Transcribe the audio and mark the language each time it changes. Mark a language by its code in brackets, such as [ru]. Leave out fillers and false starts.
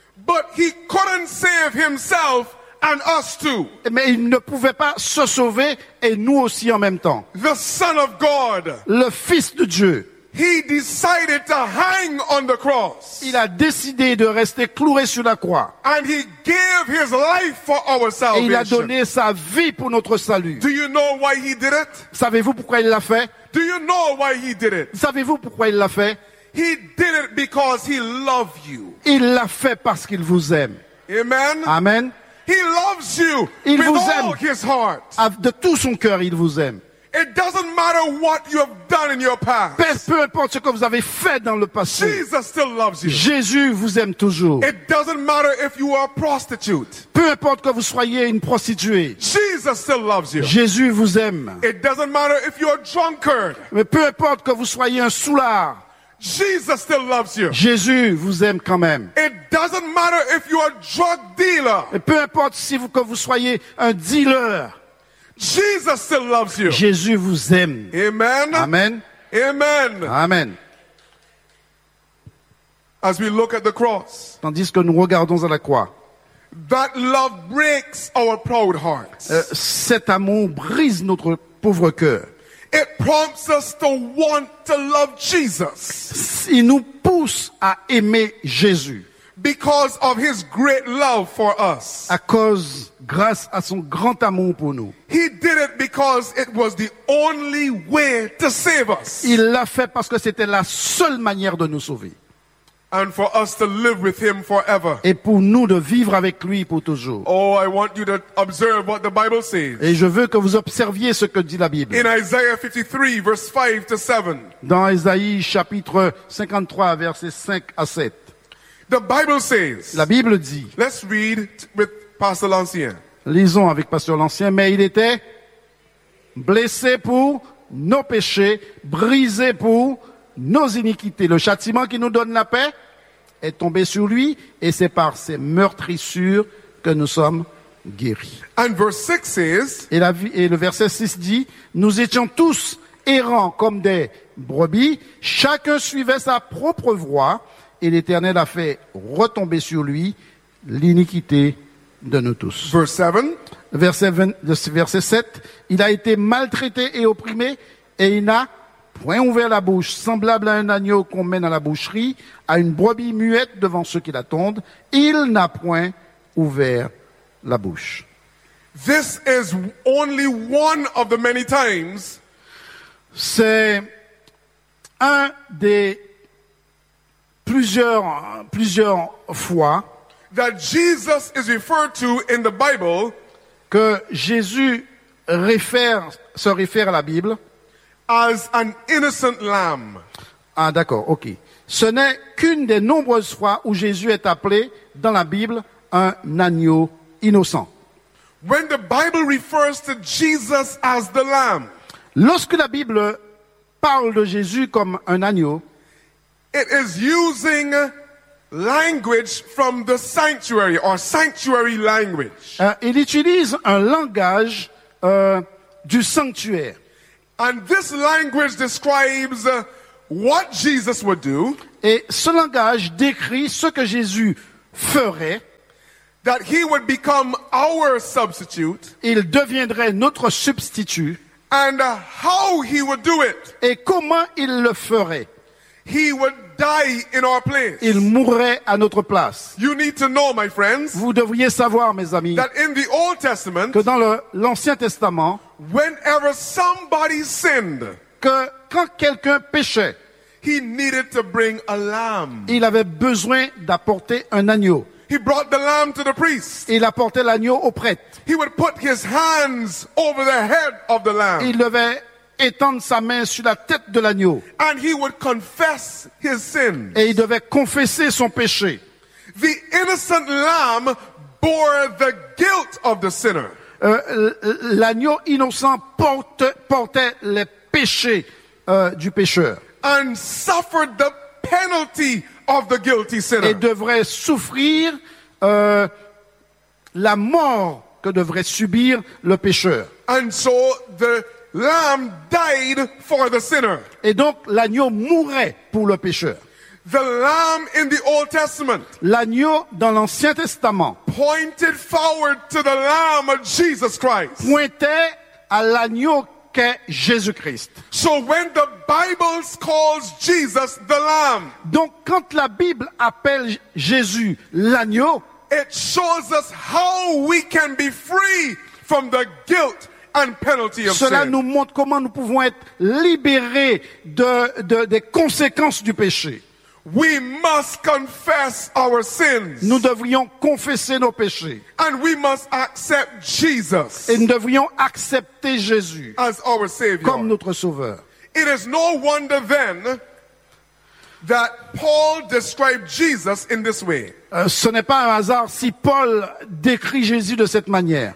[en] But he couldn't save himself. And us too. [fr] Mais il ne pouvait pas se sauver et nous aussi en même temps. [en] The Son of God. [fr] Le Fils de Dieu. [en] He decided to hang on the cross. [fr] Il a décidé de rester cloué sur la croix. [en] And he gave his life for our salvation. [fr] Et il a donné sa vie pour notre salut. [en] Do you know why he did it? [fr] Savez-vous pourquoi il l'a fait? [en] Do you know why he did it? [fr] Savez-vous pourquoi il l'a fait? [en] He did it because he loved you. [fr] Il l'a fait parce qu'il vous aime. [en] Amen. [fr] Amen. [en] He loves you [fr] il [en] with [fr] vous [en] all [fr] aime. [en] His heart. [fr] De tout son cœur, il vous aime. [en] It doesn't matter what you have done in your past. [fr] Peu importe ce que vous avez fait dans le passé. [en] Jesus still loves you. [fr] Jésus vous aime toujours. [en] It doesn't matter if you are a prostitute. [fr] Peu importe que vous soyez une prostituée. [en] Jesus still loves you. [fr] Jésus vous aime. [en] It doesn't matter if you are a drunkard. [fr] Mais peu importe que vous soyez un soulard. [en] Jesus still loves you. [fr] Jésus vous aime quand même. [en] It doesn't matter if you are a drug dealer. [fr] Et peu importe si vous que vous soyez un dealer. [en] Jesus still loves you. [fr] Jésus vous aime. [en] Amen. [fr] Amen. [en] Amen. [fr] Amen. [en] As we look at the cross. [fr] Tandis que nous regardons à la croix. [en] That love breaks our proud hearts. [fr] Cet amour brise notre pauvre cœur. [en] It prompts us to want to love Jesus. [fr] Il nous pousse à aimer Jésus. [en] Because of his great love for us. [fr] À cause, grâce à son grand amour pour nous. [en] He did it because it was the only way to save us. [fr] Il l'a fait parce que c'était la seule manière de nous sauver. [en] And for us to live with him forever. [fr] Et pour nous de vivre avec lui pour toujours. [en] Oh, I want you to observe what the Bible says. [fr] Et je veux que vous observiez ce que dit la Bible. [en] In Isaiah 53, verse 5 to 7. [fr] Dans Isaïe chapitre 53, versets 5 à 7. [en] The Bible says. [fr] La Bible dit. [en] Let's read with Pastor Lancien. [fr] Lisons avec Pasteur Lancien. Mais il était blessé pour nos péchés, brisé pour nos iniquités. Le châtiment qui nous donne la paix est tombé sur lui et c'est par ses meurtrissures que nous sommes guéris. [en] And verse 6 says, [fr] et le verset 6 dit, nous étions tous errants comme des brebis, chacun suivait sa propre voie et l'Éternel a fait retomber sur lui l'iniquité de nous tous. Verset 7, il a été maltraité et opprimé et il n'a point ouvert la bouche, semblable à un agneau qu'on mène à la boucherie, à une brebis muette devant ceux qui l'attendent, il n'a point ouvert la bouche. [en] This is only one of the many times. [fr] C'est un des plusieurs fois [en] that Jesus is referred to in the Bible, [fr] que Jésus se réfère à la Bible. [en] As an innocent lamb. [fr] Ah, d'accord, ok. Ce n'est qu'une des nombreuses fois où Jésus est appelé dans la Bible un agneau innocent. [en] When the Bible refers to Jesus as the lamb, [fr] lorsque la Bible parle de Jésus comme un agneau, [en] it is using language from the sanctuary or sanctuary language. [fr] Il utilise un langage du sanctuaire. [en] And this language describes what Jesus would do. [fr] Et ce langage décrit ce que Jésus ferait. [en] That he would become our substitute. [fr] Il deviendrait notre substitut. [en] And how he would do it. [fr] Et comment il le ferait. [en] He would die in our place. [fr] Il mourrait à notre place. [en] You need to know, my friends, [fr] vous devriez savoir, mes amis, [en] that in the Old Testament, [fr] que dans l'Ancien Testament, [en] whenever somebody sinned, [fr] que quand quelqu'un péchait, [en] he needed to bring a lamb. [fr] Il avait besoin d'apporter un agneau. [en] He brought the lamb to the priest. [fr] Il apportait l'agneau au prêtre. [en] He would put his hands over the head of the lamb. [fr] Il devait étendre sa main sur la tête de l'agneau. [en] And he would confess his sin. [fr] Et il devait confesser son péché. [en] The innocent lamb bore the guilt of the sinner. [fr] L'agneau innocent portait les péchés du pécheur. [en] And suffered the penalty of the guilty sinner. [fr] Et devrait souffrir la mort que devrait subir le pécheur. [en] And so the lamb died for the sinner. [fr] Et donc l'agneau mourait pour le pécheur. [en] The lamb in the Old Testament. [fr] L'agneau dans l'Ancien Testament. [en] Pointed forward to the lamb of Jesus Christ. [fr] Pointait à l'agneau qu'est Jésus-Christ. [en] So when the Bible calls Jesus the lamb. [fr] Donc quand la Bible appelle Jésus l'agneau, [en] it shows us how we can be free from the guilt and penalty of sin. [fr] Cela nous montre comment nous pouvons être libérés des conséquences du péché. [en] We must confess our sins. [fr] Nous devrions confesser nos péchés. [en] And we must accept Jesus. [fr] Et nous devrions accepter Jésus [en] as our savior. [fr] Comme notre sauveur. [en] It is no wonder then that Paul described Jesus in this way. [fr] Ce n'est pas un hasard si Paul décrit Jésus de cette manière.